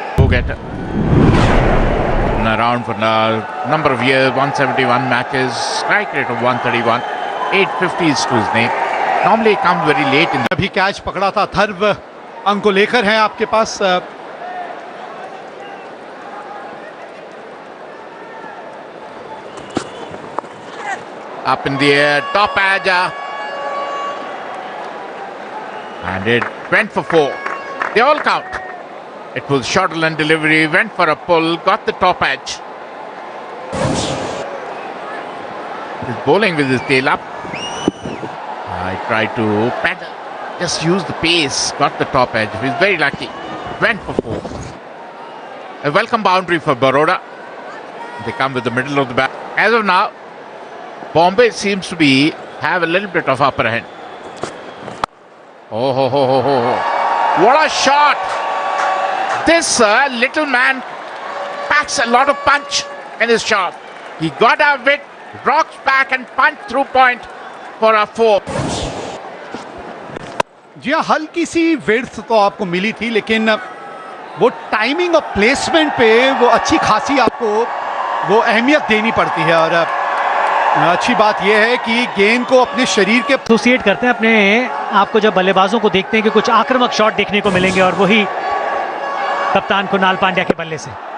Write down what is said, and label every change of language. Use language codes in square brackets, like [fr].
[en] Get around for a number of years, 171 matches, strike rate of 131, 850s to his name. Normally he comes very late in the... [hi] अभी catch पकड़ा था। थर्व अंक को लेकर हैं आपके पास। [en] Up in the air, top edge, and it went for 4. They all count. It was shuttle and delivery, went for a pull, got the top edge. He's bowling with his tail up. I tried to paddle, just use the pace, got the top edge. He's very lucky. Went for 4. A welcome boundary for Baroda. They come with the middle of the bat. As of now, Bombay seems to have a little bit of upper hand. Oh, ho, ho, ho, ho, ho. What a shot! This little man packs a lot of punch in his shot. He got out of it, rocks back and punch through point for a 4. [hi] जी हाँ, हल्की सी width तो आपको मिली थी, लेकिन वो timing और placement पे वो अच्छी खासी आपको वो अहमियत देनी पड़ती है। और अच्छी बात यह है कि गेंद को अपने शरीर के एसोसिएट करते हैं अपने आप को जब बल्लेबाजों को देखते हैं कि कुछ आक्रामक शॉट देखने को मिलेंगे, और वही कप्तान कुणाल पांड्या के बल्ले से।